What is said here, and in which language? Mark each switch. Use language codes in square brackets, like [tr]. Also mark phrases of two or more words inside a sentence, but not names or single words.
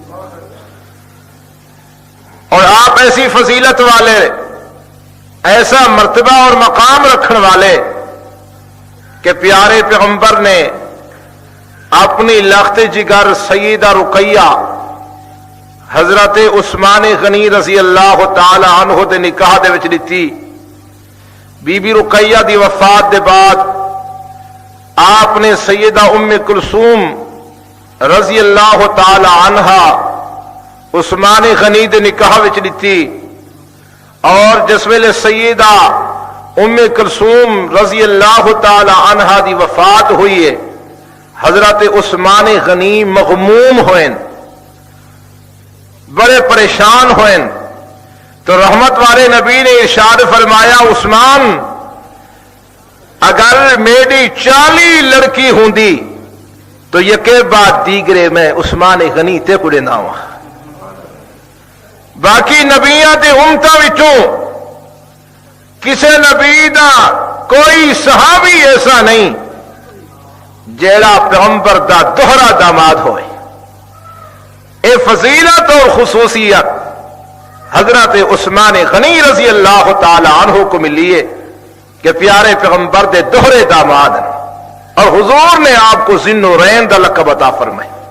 [ur] اور آپ ایسی فضیلت والے ایسا مرتبہ اور مقام رکھنے والے کہ پیارے پیغمبر نے اپنی لخت جگر سیدہ رقیہ حضرت عثمان غنی [ar] رضی اللہ تعالی عنہ [pa] دے نکاح دے وچ دتی. بی بی رقیہ دی وفات دے بعد آپ نے سیدہ ام کلثوم [ar] رضی اللہ تعالی عنہا [pa] عثمان غنی دے نکاح وچ دتی. اور جس ویلے سیدہ ام کلثوم [ar] رضی اللہ تعالی عنہا [pa] دی وفات ہوئی ہے حضرت عثمان غنی مغموم ہوئے، بڑے پریشان ہوئے. تو رحمت والے نبی نے ارشاد فرمایا عثمان اگر میری 40 لڑکی ہوندی تو یکے بعد دیگرے میں عثمان غنی تے کڑے نہ ہوا. باقی نبیاں تے امتاں وچوں کسے نبی دا کوئی صحابی ایسا نہیں جیڑا پیغمبر دا دوہرا داماد ہوئے. اے فضیلت اور خصوصیت حضرت عثمان غنی [ar] رضی اللہ تعالی عنہ [pa] کو ملی ہے کہ پیارے پیغمبر دے دوہرے داماد ہیں اور حضور نے آپ کو ذی النورین دا لقب عطا فرمائے.